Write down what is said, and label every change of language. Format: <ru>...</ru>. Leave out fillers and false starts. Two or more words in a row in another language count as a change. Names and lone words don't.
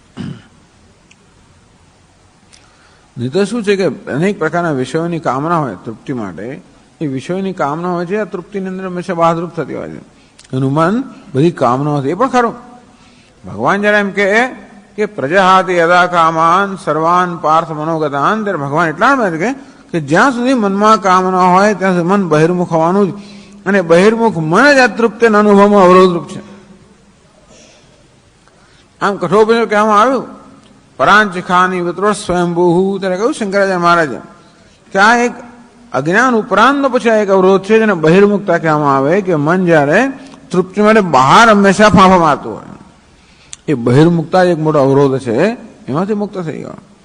<gu>નહીં તો શું છે કે અનેક પ્રકારના વિષયોની કામના હોય તૃપ્તિ માટે. એ વિષયોની કામના હોય છે આ તૃપ્તિની અંદર હંમેશા બહાદરૂપ થતી હોય છે. એનું મન બધી કામનાઓથી, એ પણ ખરું. ભગવાન જયારે એમ કે</gu> <sa>પ્રજાહાતિ યદા કામાન સર્વાન પાર્થ મનોગતાન,</sa> <gu>ત્યારે ભગવાન એટલા કહે છે કે જ્યાં સુધી મનમાં કામના હોય ત્યાં સુધી મન બહિર્મુખ હોવાનું જ, અને બહિર્મુખ મન જ અતૃપ્તિના અનુભવમાં અવરોધરૂપ છે. આમ કઠોપનિષદ કહેવામાં આવ્યું</gu> <sa>પરાંચિખાની વિત્રો સ્વયંભૂ,</sa> <gu>ત્યારે કહ્યું શંકરાચાર્ય મહારાજે કે આ એક અજ્ઞાન ઉપરાંતનો પછી આ એક અવરોધ છે જેને બહિર્મુખતા કહેવામાં આવે, કે મન જયારે તૃપ્તિ માટે બહાર હંમેશા ફાંફા મારતું હોય, એ બહિર્મુખતા એક મોટો અવરોધ છે, એમાંથી મુક્ત થઈ ગયો.</gu>